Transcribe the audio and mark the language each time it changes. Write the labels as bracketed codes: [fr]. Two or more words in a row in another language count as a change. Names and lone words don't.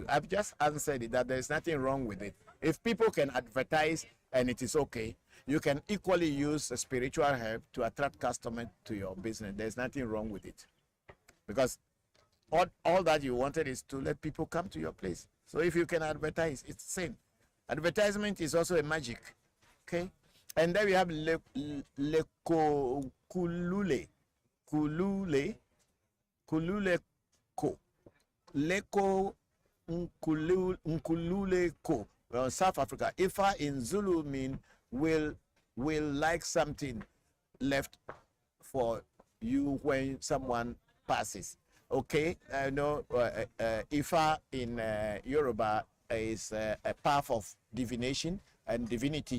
[en] I've just answered it that there's nothing wrong with it. If people can advertise and it is okay, you can equally use a spiritual help to attract customers to your business. There's nothing wrong with it. Because all that you wanted is to let people come to your place. So if you can advertise, it's the same. Advertisement is also a magic. Okay? And then we have kulule ko. Leko Nkulule ko. Well, South Africa. Ifa in Zulu mean will like something left for you when someone passes. Okay, I know Ifa in Yoruba is a path of divination and divinity.